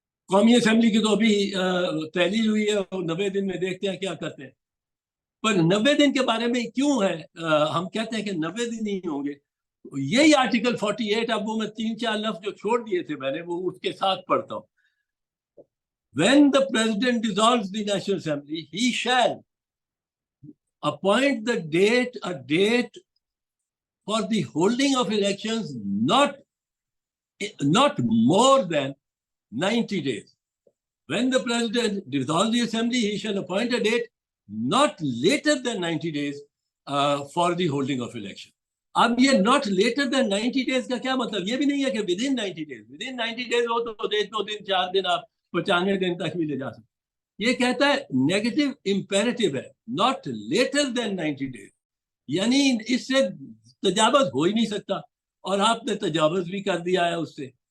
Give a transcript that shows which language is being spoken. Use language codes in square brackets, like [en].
[ur] قومی اسمبلی کی تو ابھی تحلیل ہوئی ہے اور 90 دن میں دیکھتے ہیں کیا کرتے ہیں. پر 90 دن کے بارے میں کیوں ہے ہم کہتے ہیں کہ 90 دن ہی ہوں گے. یہی آرٹیکل 48, اب وہ میں 3-4 لفظ جو چھوڑ دیے تھے میں نے وہ اس کے ساتھ پڑھتا ہوں. [en] when the president dissolves the National Assembly he shall appoint the date for the holding of elections not more than 90 days. When the president dissolves the assembly, he shall appoint a date not later than 90 days for the holding of election. [ur] اب یہ [en] not later than 90 days [ur] کا کیا مطلب؟ یہ بھی نہیں ہے کہ [en] within 90 days. within 90 days [ur] ہو تو 2 دن 4 دن آپ 95 دن تک بھی لے جا سکتے. یہ کہتا ہے [en] negative imperative [ur] ہے, [en] not later than 90 days. [ur] یعنی اس سے تجاوز ہو ہی نہیں سکتا اور آپ نے تجاوز بھی کر دیا ہے اس سے.